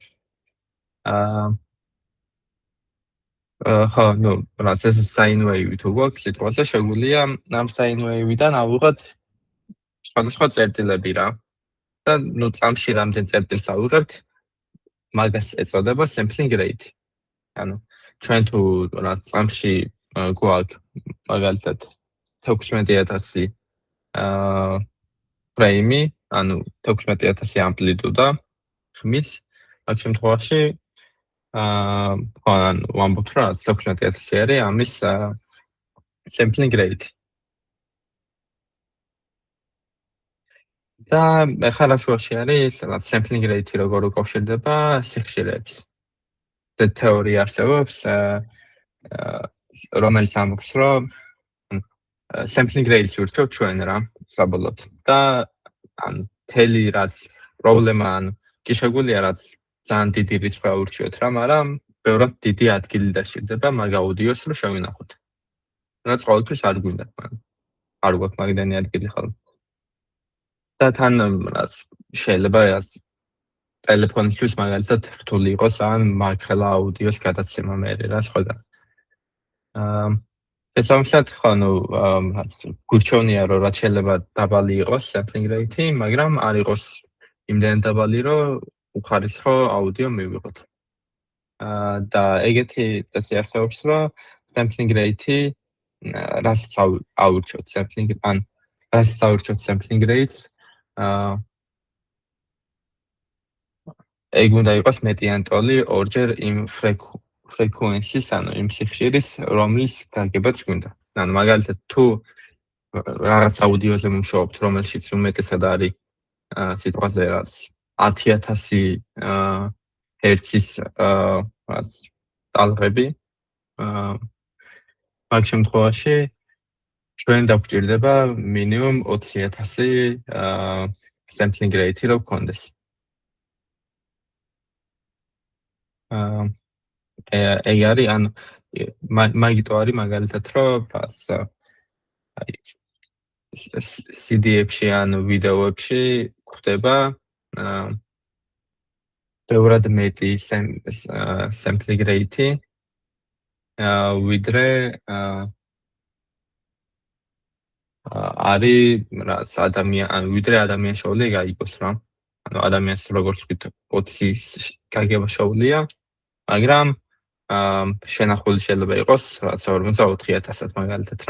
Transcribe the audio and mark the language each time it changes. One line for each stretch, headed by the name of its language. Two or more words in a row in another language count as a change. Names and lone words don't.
Georgian: ხო, რაც ეს
English: sine wave
Georgian: თუ გვაქვს სიტყვაზე შეგვიძლია ამ
English: sine wave-
Georgian: დან ავიღოთ სხვადასხვა წერტილები რა. და წამში რამდენ წერტილს ავიღებთ, მაგას ეწოდება
English: sampling rate.
Georgian: ანუ ჩვენ თუ რა წამში გვაქვს მაგალითად 16,000 ფრეიმი, ანუ 16,000 ამპლიტუდა ხმის, მაგ შემთხვევაში ვამბობთ რა 16,000 არის ამის
English: sampling rate.
Georgian: და ახლა რა შუაში არის რაღაც
English: sampling rate
Georgian: როგორ უკავშირდება სიხშირეებს. და თეორია არსებობს, რომელიც ამბობს, რომ
English: sampling rate-
Georgian: ს ვირჩევთ ჩვენ რა, საბოლოოდ. და თელი რაც პრობლემა, კი შეგვიძლია რაც ძალიან დიდი რიცხვი აურჩიოთ რა, მაგრამ ბევრად დიდი ადგილი დასჭირდება მაგ აუდიოს რომ შევინახოთ. რაც ყოველთვის არ გვინდა, არ გვაქვს მაგდენი ადგილი ხოლმე. და თან რაც შეიძლება ტელეფონისთვის მაგალითად რთული იყოს ან მაგხელა აუდიოს გადაცემა მერე რა სხვაგან. შესაბამისად ხო, გურჩევნია რომ რაც შეიძლება დაბალი იყოს
English: sampling rate,
Georgian: მაგრამ არ იყოს იმდენ დაბალი რომ უხარისხო აუდიო მივიღოთ. და ეგეთი წესი არსებობს რომ
English: sampling rate
Georgian: რასაც აურჩევთ
English: sampling rates
Georgian: ეგ უნდა იყოს მეტიან ტოლი ორჯერ იმ frequency-ს, ანუ იმ სიხშირის, რომლის გაგებაც გვინდა. ანუ მაგალითად თუ რაღაც აუდიოზე მუშაობთ, რომელშიც უმეტესად არის სიტყვაზე რაც 10,000 ჰერცის ტალღები, მაგ შემთხვევაში ჩვენ დაგვჭირდება მინიმუმ 20,000
English: sampling rate
Georgian: რო გქონდეს. ეგ არის, ანუ მაგიტო არის მაგალითად რომ რას აი CD-ებში ან ვიდეოებში გვხვდება ბევრად მეტი
English: sampling rate-
Georgian: ი ვიდრე არის რაც ვიდრე ადამიანს შეუძლია გაიგოს რა. ანუ ადამიანს როგორც ვთქვით 20 გაგება შეუძლია, მაგრამ შენახული შეიძლება იყოს რაც 54,000-ად მაგალითად რა.